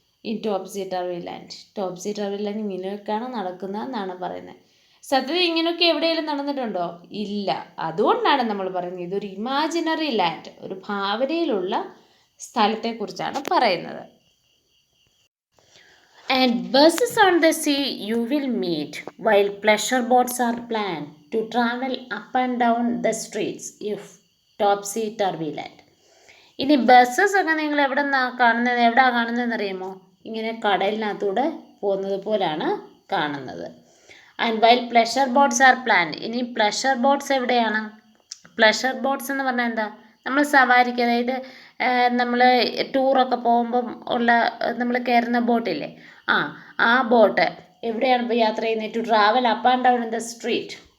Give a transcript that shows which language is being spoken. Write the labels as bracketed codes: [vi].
[en] In topsy turvy land. [ml] Topsy ടർവി land ഇങ്ങനെയൊക്കെയാണ് നടക്കുന്നതെന്നാണ് പറയുന്നത്. സത്യത്തിൽ ഇങ്ങനെയൊക്കെ എവിടെയെങ്കിലും നടന്നിട്ടുണ്ടോ? ഇല്ല. അതുകൊണ്ടാണ് നമ്മൾ പറയുന്നത് ഇതൊരു ഇമാജിനറി ലാൻഡ്, ഒരു ഭാവനയിലുള്ള സ്ഥലത്തെക്കുറിച്ചാണ് പറയുന്നത്. [en] And buses on the sea you will meet, while pleasure boats are planned to travel up and down the streets if topsy turvy land. [ml] ഇനി ബസ്സസ് ഒക്കെ നിങ്ങൾ എവിടെയാണ് കാണുന്നതെന്ന് അറിയുമോ? ഇങ്ങനെ കടലിനകത്തൂടെ പോകുന്നത് പോലാണ് കാണുന്നത്. [en] And while pleasure boats are planned. [ml] ഇനി പ്ലഷർ ബോട്ട്സ് എവിടെയാണ്? പ്ലഷർ ബോട്ട്സ് എന്ന് പറഞ്ഞാൽ എന്താ? നമ്മൾ സവാരിക്ക്, അതായത് നമ്മൾ ടൂറൊക്കെ പോകുമ്പം നമ്മൾ കയറുന്ന ബോട്ടില്ലേ, ആ ബോട്ട് എവിടെയാണ് ഇപ്പോൾ യാത്ര ചെയ്യുന്നത്? [en] To travel up and down in the street.